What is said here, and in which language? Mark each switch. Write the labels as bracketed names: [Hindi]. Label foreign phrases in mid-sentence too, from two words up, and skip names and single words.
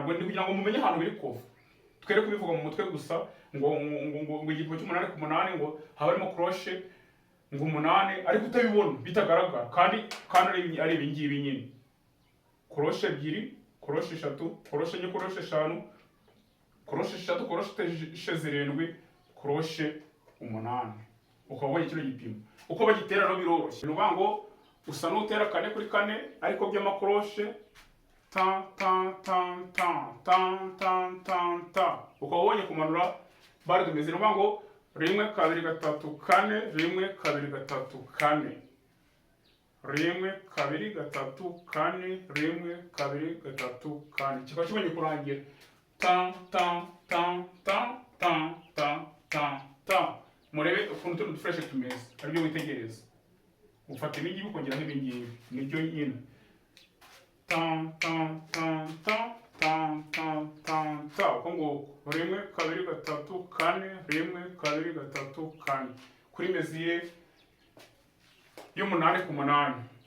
[Rundi] Ubwo ndi kugira ngo mumenye ahantu biri kuva, twere kubivuga mu mutwe gusa ngo igipimo cy'umunani ku munani ngo haba harimo crochet ngo umunani, ariko utabibona bitagaragara, kandi ari ibi ngibi nyine: crochet ebyiri, crochet eshatu, crochet enye, crochet eshanu, crochet eshatu, crochet zirindwi, crochet umunani. Ukaba ubonye kino gipimo uko bagitera no biroroshye. Ni ukuvuga ngo usa n'utera kane kuri kane ariko by'amakroshe ta ta ta ta ta ta ta ta. Ukaba ubonye kumanura [French] barre de mesure. [Rundi] Ni ukuvuga ngo rimwe kabiri gatatu kane, rimwe kabiri gatatu kane, rimwe kabiri gatatu kane, rimwe kabiri gatatu kane. Kikaba kibonye kurangira ta ta ta ta ta ta ta ta. Murebe ukuntu tuno dufreshe tumeze, aribyo witegereza. Ufata ibi ngibi ukongeraho ibi ngibi, nibyo nyine ta ta ta ta ta ta ta ta. Uko nguko rimwe kabiri gatatu kane, rimwe kabiri gatatu kane, kuri mesure y'umunani ku munani.